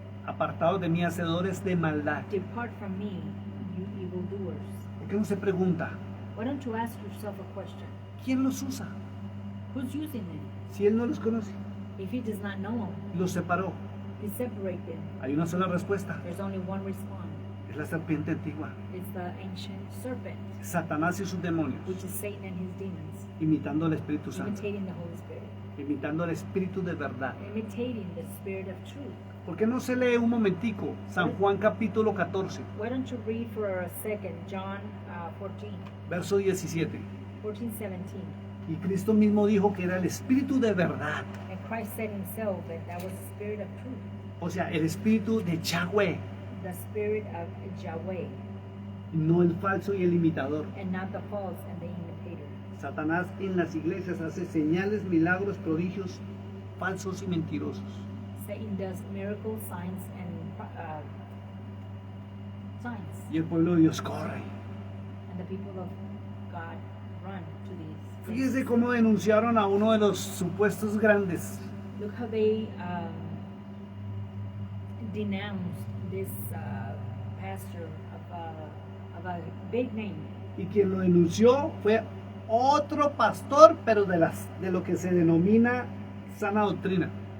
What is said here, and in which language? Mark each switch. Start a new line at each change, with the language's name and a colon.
Spanish: Apartados de mí, hacedores de maldad.
English: Depart from me, you evildoers.
Spanish: ¿Por qué no se pregunta?
English: Why don't you ask yourself a question?
Spanish: ¿Quién los usa?
English: Who's using them?
Spanish: Si él no los conoce,
English: If he does not know them,
Spanish: los separó.
English: he separates them.
Spanish: Hay una sola respuesta.
English: There's only one response.
Spanish: Es la serpiente antigua.
English: It's the ancient serpent,
Spanish: Satanás y sus demonios.
English: which is Satan and his demons,
Spanish: Imitando al Espíritu Santo.
English: imitating the Holy Spirit,
Spanish: Imitando al Espíritu de verdad.
English: imitating the Spirit of truth.
Spanish: ¿Por qué no se lee un momentico San Juan capítulo 14,
English: Why don't you read for a second John 14,
Spanish: verso 17?
English: 17.
Spanish: Y Cristo mismo dijo que era el Espíritu de verdad.
English: And Christ said himself that that was the Spirit of truth,
Spanish: O sea, el Espíritu de Yahweh,
English: the Spirit of Yahweh,
Spanish: no el falso y el imitador.
English: and not the false and the imitator.
Spanish: Satanás en las iglesias hace señales, milagros, prodigios falsos y mentirosos.
English: Satan does miracles, signs, and signs,
Spanish: Y el pueblo de Dios corre.
English: and the people of God run to these
Spanish: Fíjese
English: places.
Spanish: cómo denunciaron a uno de los supuestos grandes.
English: Look how they denounced this pastor of a big name.
Spanish: Y quien lo denunció fue otro pastor, pero de lo que se denomina sana doctrina.